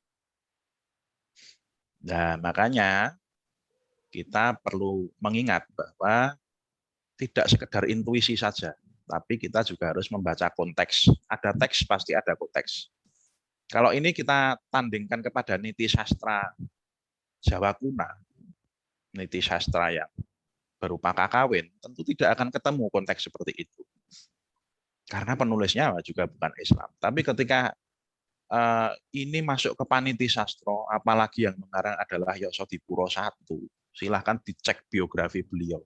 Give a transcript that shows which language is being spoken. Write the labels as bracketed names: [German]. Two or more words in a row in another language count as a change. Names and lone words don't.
[Indonesian] Nah, makanya kita perlu mengingat bahwa tidak sekedar intuisi saja, tapi kita juga harus membaca konteks. Ada teks, pasti ada konteks. Kalau ini kita tandingkan kepada niti sastra Jawa kuna, niti sastra yang berupa kakawin, tentu tidak akan ketemu konteks seperti itu. Karena penulisnya juga bukan Islam. Tapi ketika ini masuk ke Paniti Sastro, apalagi yang mengarang adalah Yosodipuro I, silahkan dicek biografi beliau.